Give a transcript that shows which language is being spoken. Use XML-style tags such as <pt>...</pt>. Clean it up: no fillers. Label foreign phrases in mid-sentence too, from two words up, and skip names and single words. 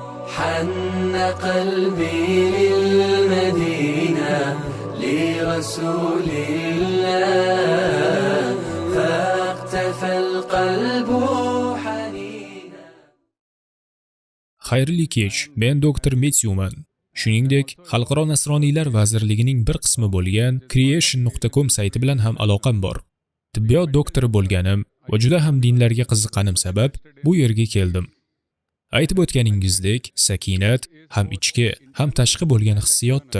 <ar>حن قلبي للمدينة لرسول الله فاقتفى القلب حنينا.</ar> <uz>Xayrli kech, men doktor Metyuman. Shuningdek, Xalqaro Nasroniylar vazirligining bir qismi bo'lgan creation.com sayti bilan ham aloqam bor. Tibbiyot doktori bo'lganim va juda ham dinlarga qiziqqanim sabab bu yerga keldim. Aytib o'tganingizdek, sakinat ham ichki, ham tashqi bo'lgan hissiyotdir.</uz>